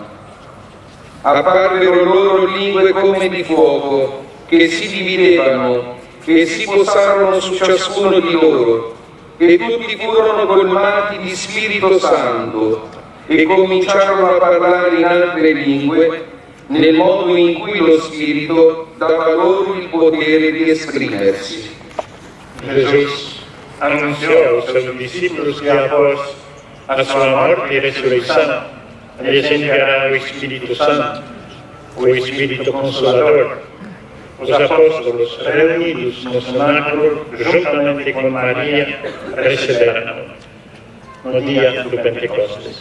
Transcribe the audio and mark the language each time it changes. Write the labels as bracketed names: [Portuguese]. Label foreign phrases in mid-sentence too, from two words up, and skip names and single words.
[Italian] Apparvero loro lingue come di fuoco, che si dividevano e si posarono su ciascuno di loro, e tutti furono colmati di Spirito Santo e cominciarono a parlare in altre lingue, nel modo in cui lo Spirito dava loro il potere di esprimersi. [Portuguese] Jesus anunciou aos seus discípulos que após a sua morte e ressurreição, lhes enviará o Espírito Santo, o Espírito Consolador. Os apóstolos, reunidos no cenáculo, juntamente com Maria, receberam no dia do Pentecostes.